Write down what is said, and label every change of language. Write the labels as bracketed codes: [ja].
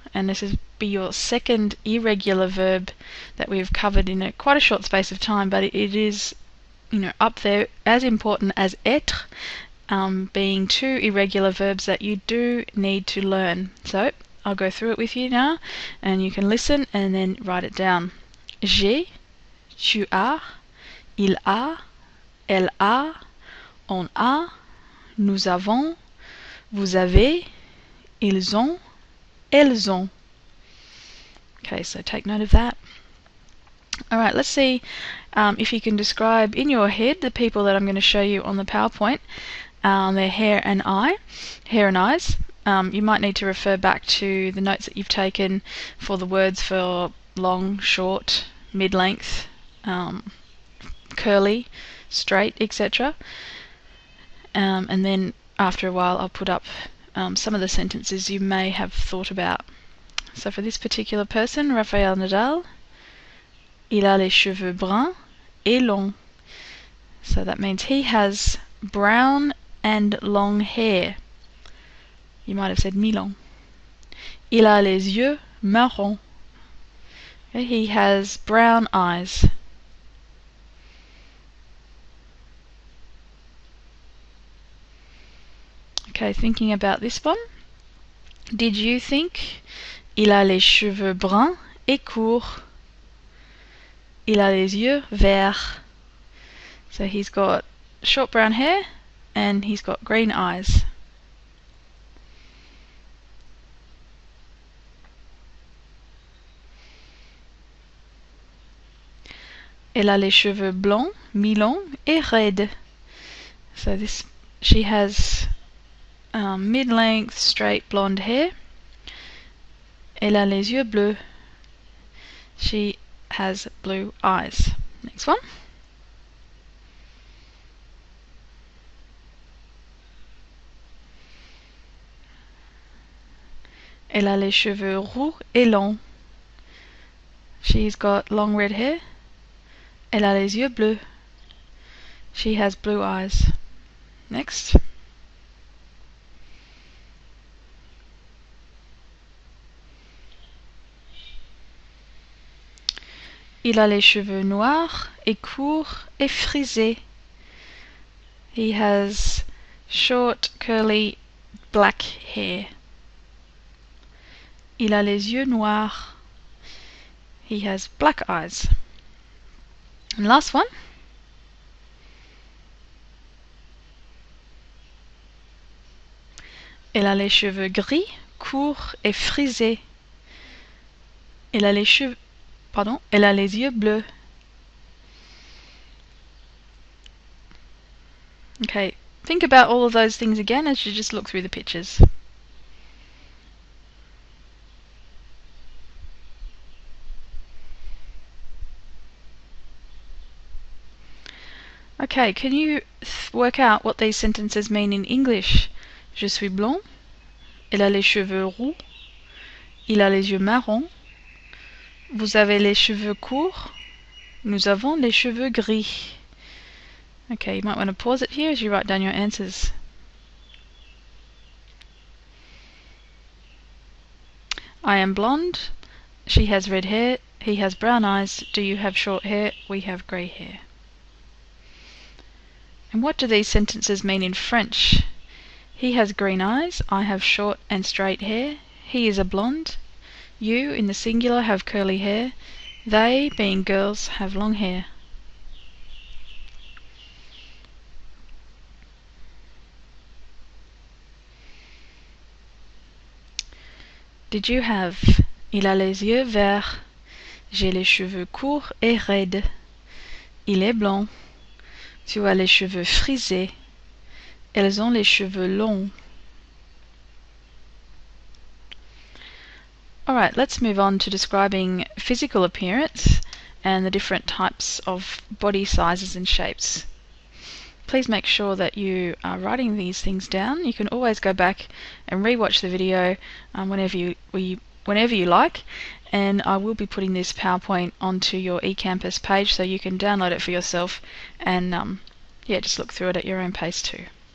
[en] And this is be your second irregular verb that we've covered in quite a short space of time, but it is up there as important as être, being two irregular verbs that you do need to learn. So I'll go through it with you now, and you can listen and then write it down. [fr] J'ai, tu as, il a, elle a, on a, nous avons, vous avez, ils ont, elles ont. [en] Okay, so take note of that. Alright, let's see if you can describe in your head the people that I'm going to show you on the PowerPoint, their hair and eyes. You might need to refer back to the notes that you've taken for the words for long, short, mid-length, curly, straight, etc. And then after a while I'll put up some of the sentences you may have thought about. So for this particular person, Rafael Nadal, [fr] Il a les cheveux bruns et longs. [en] So that means he has brown and long hair. You might have said mi-long. [fr] Il a les yeux marrons. [en] Okay, he has brown eyes. Okay, thinking about this one. Did you think [fr] il a les cheveux bruns et courts? Il a les yeux verts. [en] So he's got short brown hair and he's got green eyes. [fr] Elle a les cheveux blancs, mi-longs et raides. [en] So she has mid-length, straight blonde hair. [fr] Elle a les yeux bleus. [en] She has blue eyes. Next one. [fr] Elle a les cheveux roux et longs. [en] She's got long red hair. [fr] Elle a les yeux bleus. [en] She has blue eyes. Next. [fr] Il a les cheveux noirs et courts et frisés. [en] He has short, curly, black hair. Il a les yeux noirs. He has black eyes. And last one. [fr] Elle a les cheveux gris, courts et frisés. Elle a les yeux bleus. [en] Okay, think about all of those things again as you just look through the pictures. Okay, can you work out what these sentences mean in English? [fr] Je suis blond. Elle a les cheveux roux. Il a les yeux marrons. Vous avez les cheveux courts. Nous avons les cheveux gris. [en] Okay, you might want to pause it here as you write down your answers. I am blonde. She has red hair. He has brown eyes. Do you have short hair? We have grey hair. And what do these sentences mean in French? He has green eyes. I have short and straight hair. He is a blonde. You, in the singular, have curly hair. They, being girls, have long hair. Did you have [fr] Il a les yeux verts. J'ai les cheveux courts et raides. Il est blanc. Tu as les cheveux frisés. Elles ont les cheveux longs. [en] Alright, let's move on to describing physical appearance and the different types of body sizes and shapes. Please make sure that you are writing these things down. You can always go back and rewatch the video whenever you like, and I will be putting this PowerPoint onto your eCampus page so you can download it for yourself and just look through it at your own pace too.